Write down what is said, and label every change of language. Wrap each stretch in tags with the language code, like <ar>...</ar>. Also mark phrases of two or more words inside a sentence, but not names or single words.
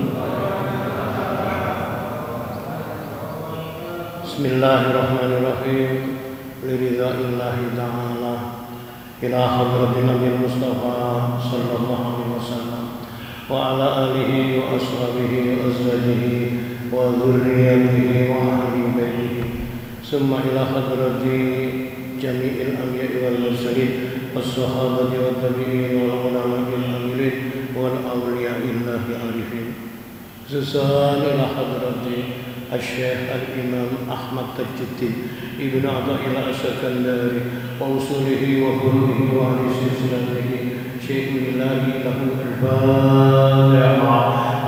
<ar>بسم الله الرحمن الرحيم. لرضاء الله تعالى إلى حضرة النبي المصطفى صلى الله عليه وسلم وعلى آله وأصحابه وأزواجه وذرياته وأهل بيته ثم إلى حضرة جميع الأنبياء والمرسلين والصحابة والتابعين والعلماء العاملين وأولياء الله العارفين خصوصا إلى حضرة الشيخ الإمام أحمد تاج الدين ابن عطاء الله السكندري وأصوله وفروعه وأهل سلسلته شيخ الله له الفاتحة.</ar>